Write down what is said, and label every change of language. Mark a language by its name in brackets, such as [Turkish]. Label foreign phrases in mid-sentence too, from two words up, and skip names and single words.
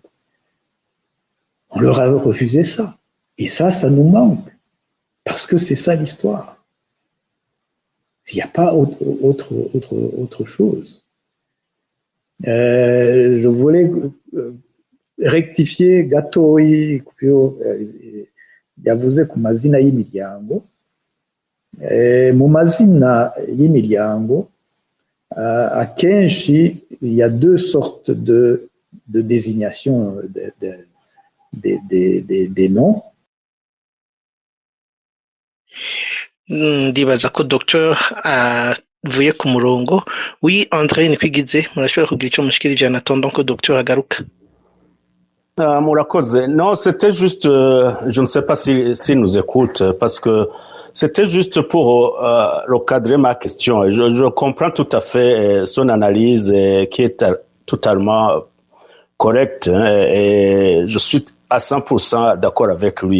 [French] On leur a refusé ça. Et ça nous manque. Parce que c'est ça l'histoire. Il n'y a pas autre chose. Je voulais rectifier [Rundi] gatoyi yavuze ku mazina y'imiryango. Mu mazina y'imiryango akenshi [French] il y a deux sortes de désignation des noms. [Rundi] Ndibaza ko Dr vuye ku murongo. Oui, André Nikwigize, murashobora kugira icyo mushikirije [French] en attendant que docteur [Rundi] agaruka. [French] Mourakoze, non, c'était juste, je ne sais pas si nous écoute, parce que c'était juste pour recadrer ma question. Je comprends tout à fait son analyse qui est totalement correcte, hein, et je suis à 100% d'accord avec lui.